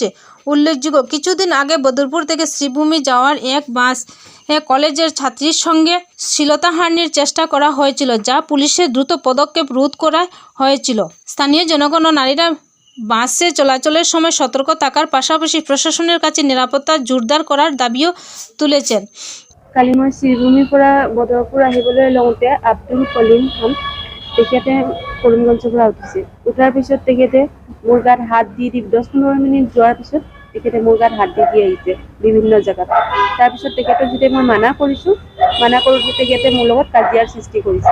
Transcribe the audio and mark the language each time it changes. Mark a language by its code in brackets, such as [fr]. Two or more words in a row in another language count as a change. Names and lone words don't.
[bn] উল্লেখযোগ্য, কিছুদিন আগে বদরপুর থেকে শ্রীভূমি যাওয়ার এক বাস কলেজের ছাত্রীর সঙ্গে শ্লীলতাহানির চেষ্টা করা হয়েছিল, যা পুলিশের দ্রুত পদক্ষেপ রোধ করা হয়েছিল। স্থানীয় জনগণ ও নারীরা বাসে চলাচলের সময় সতর্ক থাকার পাশাপাশি প্রশাসনের কাছে নিরাপত্তা জোরদার করার দাবিও তুলেছেন। [as] কালি মই শ্ৰীভূমিৰ পৰা বদৰপুৰ আহিবলৈ লওঁতে আব্দুল কলিম খান তেখেতে কৰিমগঞ্জৰ পৰা উঠিছিল। উঠাৰ পিছত তেখেতে মোৰ গাত হাত দি 10-15 মিনিট যোৱাৰ পিছত তেখেতে মোৰ গাত হাত দি আহিছে বিভিন্ন জেগাত। তাৰপিছত তেখেতক যেতিয়া মই মানা কৰিছোঁ, মানা কৰোঁতে তেখেতে মোৰ লগত কাজিয়াৰ সৃষ্টি কৰিছে।